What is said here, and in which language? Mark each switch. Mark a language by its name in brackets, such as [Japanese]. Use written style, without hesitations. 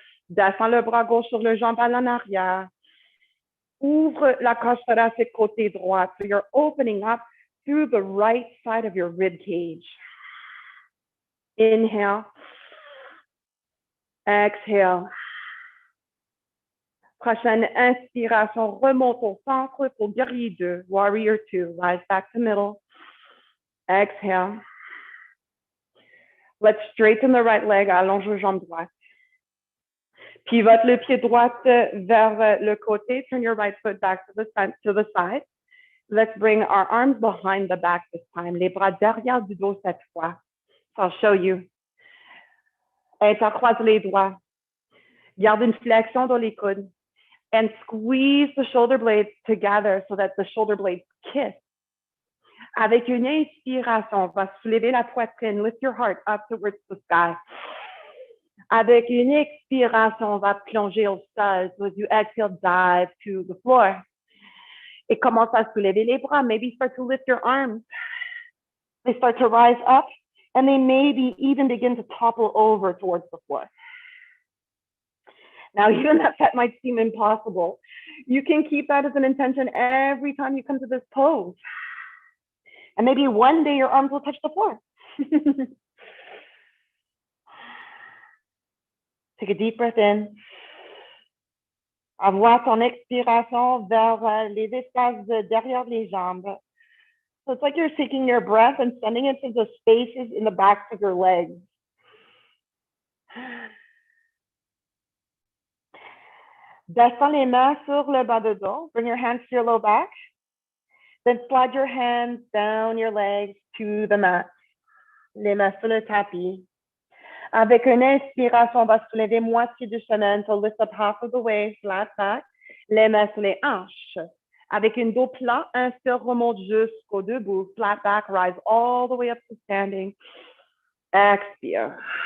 [French] Descends le bras gauche sur le jambe en arrière. Ouvre la cage thoracique côté droit. [English] So you're opening up through the right side of your rib cage. Inhale. Exhale. [French] Prochaine inspiration, remonte au centre pour guerrier 2, [English] warrior 2. Rise back to middle. Exhale. Let's straighten the right leg, [French] allonge le jambe droite. Pivote le pied droit vers le côté. [English] Turn your right foot back to the side. Let's bring our arms behind the back this time. [French] Les bras derrière du dos cette fois. [English] So I'll show you. [French] Intercroise les doigts. Garde une flexion dans les coudes. [English] And squeeze the shoulder blades together so that the shoulder blades kiss. [French] Avec une inspiration, on va soulever la poitrine. [English] Lift your heart up towards the sky. [French] Avec une expiration, on va plonger au sol. [English] So as you exhale, dive to the floor. [French] Et commence à soulever les bras. [English] Maybe start to lift your arms. They start to rise up, and they maybe even begin to topple over towards the floor. Now, even that might seem impossible, you can keep that as an intention every time you come to this pose. And maybe one day your arms will touch the floor. Take a deep breath in. [French] Envoie ton expiration vers les espaces derrière les jambes. [English] So it's like you're taking your breath and sending it to the spaces in the backs of your legs. [French] Descends les mains sur le bas de dos. [English] Bring your hands to your low back. Then slide your hands down your legs to the mat. [French] Les mains sur le tapis. Avec une inspiration, on va soulever moitié du chemin. [English] So lift up half of the way, flat back. [French] Les mains sur les hanches. Avec une dos plat, inspire, remonte jusqu'au debout. [English] Flat back, rise all the way up to standing. [French] Expire.